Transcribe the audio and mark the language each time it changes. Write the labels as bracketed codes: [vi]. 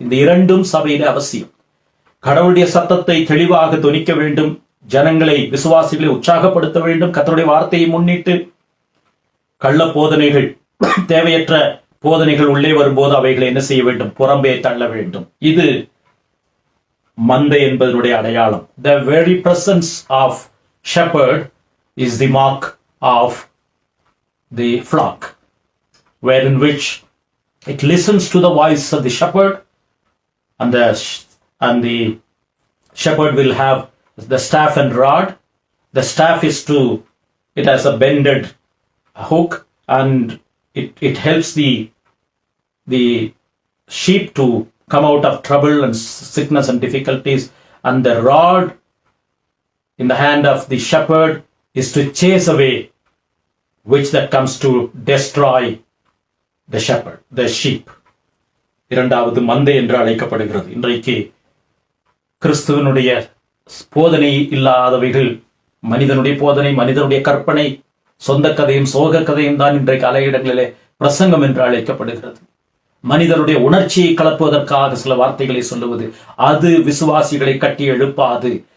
[ta] இந்த இரண்டும் சபையிலே அவசியம். கடவுளுடைய சத்தத்தை தெளிவாக தொனிக்க வேண்டும், ஜனங்களை, விசுவாசிகளை உற்சாகப்படுத்த வேண்டும். கர்த்தருடைய வார்த்தையை முன்னிட்டு கள்ள போதனைகள், தேவையற்ற போதனைகள் உள்ளே வரும்போது அவைகளை என்ன செய்ய வேண்டும்? புறம்பே தள்ள வேண்டும். இது மந்தை என்பதனுடைய அடையாளம். [en] The very presence of shepherd is the mark of the flock, wherein which it listens to the voice of the shepherd and the shepherd will have the staff and rod. The staff it has a bended hook, and it helps the sheep to come out of trouble and sickness and difficulties. And the rod in the hand of the shepherd is to chase away which that comes to destroy the sheep. [ta] இரண்டாவது மந்தை என்று அழைக்கப்படுகிறது. இன்றைக்கு கிறிஸ்துவனுடைய போதனை இல்லாதவைகள், மனிதனுடைய போதனை, மனிதனுடைய கற்பனை, சொந்த கதையும் சோக கதையும் தான் இன்றைக்கு அலையிடங்களிலே பிரசங்கம் என்று அழைக்கப்படுகிறது. மனிதனுடைய உணர்ச்சியை கலப்புவதற்காக சில வார்த்தைகளை சொல்லுவது, அது விசுவாசிகளை கட்டி எழுப்பாது.